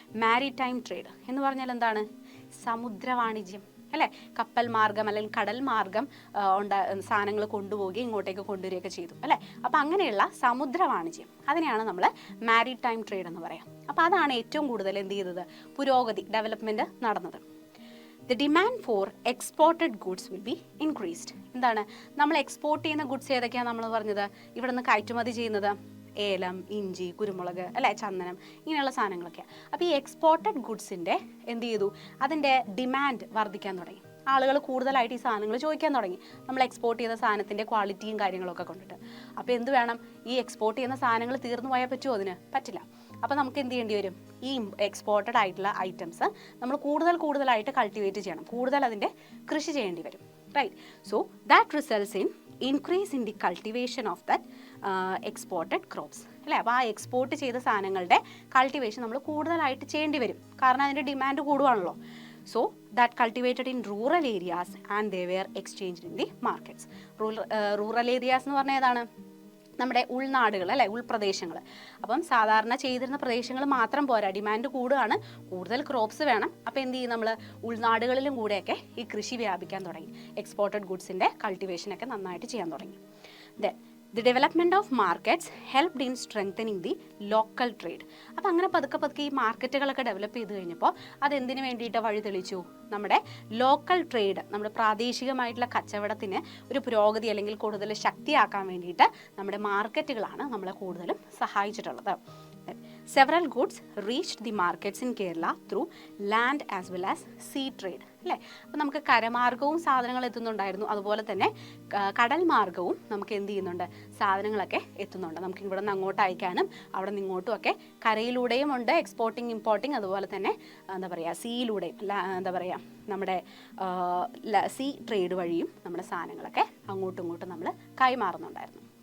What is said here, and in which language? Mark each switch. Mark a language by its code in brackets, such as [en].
[ml] Maritime trade എന്ന് പറഞ്ഞാൽ എന്താണ്? സമുദ്ര വാണിജ്യം അല്ലേ. കപ്പൽ മാർഗം അല്ലെങ്കിൽ കടൽ മാർഗം സാധനങ്ങൾ കൊണ്ടുപോവുകയും ഇങ്ങോട്ടേക്ക് കൊണ്ടുവരികയൊക്കെ ചെയ്തു അല്ലേ. അപ്പം അങ്ങനെയുള്ള സമുദ്ര വാണിജ്യം, അതിനെയാണ് നമ്മൾ മാരിടൈം ട്രേഡ് എന്ന് പറയാം. അപ്പോൾ അതാണ് ഏറ്റവും കൂടുതൽ എന്ത് ചെയ്തത്, പുരോഗതി, ഡെവലപ്മെൻറ്റ് നടന്നത്. [en] The demand for exported goods will be increased. [ml] എന്താണ്, നമ്മൾ എക്സ്പോർട്ട് ചെയ്യുന്ന ഗുഡ്സ് ഏതൊക്കെയാണ് നമ്മൾ പറഞ്ഞത്? ഇവിടെ നിന്ന് കയറ്റുമതി ചെയ്യുന്നത് ഏലം, ഇഞ്ചി, കുരുമുളക് അല്ലെ, ചന്ദനം, ഇങ്ങനെയുള്ള സാധനങ്ങളൊക്കെയാണ്. അപ്പോൾ ഈ എക്സ്പോർട്ടഡ് ഗുഡ്സിൻ്റെ എന്ത് ചെയ്തു, അതിൻ്റെ ഡിമാൻഡ് വർദ്ധിക്കാൻ തുടങ്ങി. ആളുകൾ കൂടുതലായിട്ട് ഈ സാധനങ്ങൾ ചോദിക്കാൻ തുടങ്ങി, നമ്മൾ എക്സ്പോർട്ട് ചെയ്യുന്ന സാധനത്തിൻ്റെ ക്വാളിറ്റിയും കാര്യങ്ങളൊക്കെ കൊണ്ടിട്ട്. അപ്പോൾ എന്ത് വേണം, ഈ എക്സ്പോർട്ട് ചെയ്യുന്ന സാധനങ്ങൾ തീർന്നു പോയാൽ പറ്റുമോ? അതിന് പറ്റില്ല. അപ്പോൾ നമുക്ക് എന്ത് ചെയ്യേണ്ടി വരും, ഈ എക്സ്പോർട്ടഡ് ആയിട്ടുള്ള ഐറ്റംസ് നമ്മൾ കൂടുതലായിട്ട് കൾട്ടിവേറ്റ് ചെയ്യണം, കൂടുതൽ അതിൻ്റെ കൃഷി ചെയ്യേണ്ടി വരും, right. [en] So that results in increase in the cultivation of that exported crops അല്ലേ. [ml] അപ്പോൾ ആ എക്സ്പോർട്ട് ചെയ്ത സാധനങ്ങളുടെ കൾട്ടിവേഷൻ നമ്മൾ കൂടുതലായിട്ട് ചെയ്യേണ്ടി വരും, കാരണം അതിൻ്റെ demand കൂടുവാണല്ലോ. [en] So that cultivated in rural areas and they were exchanged in the markets. Rural areas [ml] എന്ന് പറഞ്ഞാൽ ഏതാണ്? നമ്മുടെ ഉൾനാടുകൾ അല്ലേ, ഉൾപ്രദേശങ്ങൾ. അപ്പം സാധാരണ ചെയ്തിരുന്ന പ്രദേശങ്ങൾ മാത്രം പോരാ, ഡിമാൻഡ് കൂടുകയാണ്, കൂടുതൽ ക്രോപ്സ് വേണം. അപ്പോൾ എന്ത് ചെയ്യും, നമ്മൾ ഉൾനാടുകളിലും കൂടെയൊക്കെ ഈ കൃഷി വ്യാപിക്കാൻ തുടങ്ങി, എക്സ്പോർട്ടഡ് ഗുഡ്സിൻ്റെ കൾട്ടിവേഷനൊക്കെ നന്നായിട്ട് ചെയ്യാൻ തുടങ്ങി. [en] Then the development of markets helped in strengthening the local trade. [ml] അപ്പോൾ അങ്ങനെ പതുക്കെ ഈ മാർക്കറ്റുകളൊക്കെ ഡെവലപ്പ് ചെയ്ത് കഴിഞ്ഞപ്പോൾ അതെന്തിനു വേണ്ടിയിട്ട് വഴി തെളിച്ചു? നമ്മുടെ ലോക്കൽ ട്രേഡ്, നമ്മുടെ പ്രാദേശികമായിട്ടുള്ള കച്ചവടത്തിന് ഒരു പുരോഗതി അല്ലെങ്കിൽ കൂടുതൽ ശക്തിയാക്കാൻ വേണ്ടിയിട്ട് നമ്മുടെ മാർക്കറ്റുകളാണ് നമ്മളെ കൂടുതലും സഹായിച്ചിട്ടുള്ളത്. [en] Several goods reached the markets in Kerala through land as well as sea trade അല്ലേ. [ml] അപ്പോൾ നമുക്ക് കരമാർഗവും സാധനങ്ങൾ എത്തുന്നുണ്ടായിരുന്നു, അതുപോലെ തന്നെ കടൽ മാർഗവും നമുക്ക് എന്ത് ചെയ്യുന്നുണ്ട്, സാധനങ്ങളൊക്കെ എത്തുന്നുണ്ട്. നമുക്ക് ഇവിടെ നിന്ന് അങ്ങോട്ട് അയക്കാനും അവിടെ നിന്ന് ഇങ്ങോട്ടും ഒക്കെ കരയിലൂടെയും ഉണ്ട് എക്സ്പോർട്ടിങ് ഇമ്പോർട്ടിങ്, അതുപോലെ തന്നെ എന്താ പറയുക സീയിലൂടെയും എന്താ പറയുക നമ്മുടെ സീ ട്രേഡ് വഴിയും നമ്മുടെ സാധനങ്ങളൊക്കെ അങ്ങോട്ടും ഇങ്ങോട്ടും നമ്മൾ കൈമാറുന്നുണ്ടായിരുന്നു.